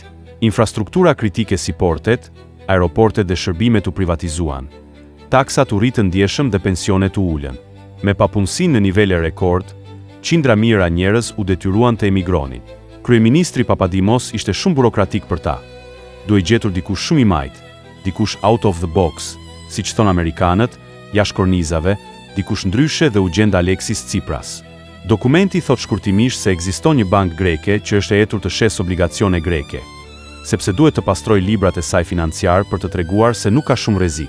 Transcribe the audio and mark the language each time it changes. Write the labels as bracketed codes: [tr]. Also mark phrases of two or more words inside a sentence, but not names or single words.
[sq] Infrastruktura kritike si portet, aeroportet dhe shërbimet u privatizuan. Taksat u rritën ndjeshëm dhe pensionet u ulën. Me papunësinë në nivele rekord, qindra mijëra njerëz u detyruan të emigronin. Kryeministri Papadimos ishte shumë burokratik për ta. Duhej gjetur dikush shumë i majt, dikush [en] out of the box, [sq] siç thon amerikanët, jashtë kornizave, dikush ndryshe dhe u gjend Alexis Tsipras. Dokumenti thot shkurtimisht se ekziston një bankë greke që është e hetur të shes obligacione greke, sepse duhet të pastroj librat e saj financiar për të treguar se nuk ka shumë rrezik.